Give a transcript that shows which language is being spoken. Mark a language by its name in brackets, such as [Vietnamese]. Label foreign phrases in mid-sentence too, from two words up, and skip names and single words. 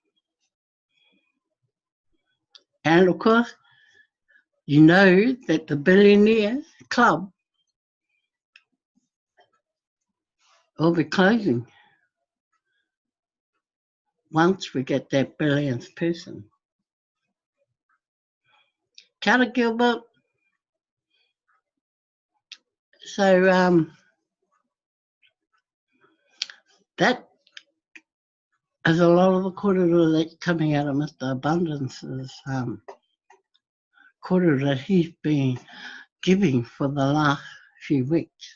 [English] And of course, you know that the Billionaires Club will be closing once we get that billionth person. [Māori] Kia ora, Gilbert. [English] So that is a lot of the korero that's coming out of Mr. Abundance's korero that he's been giving for the last few weeks.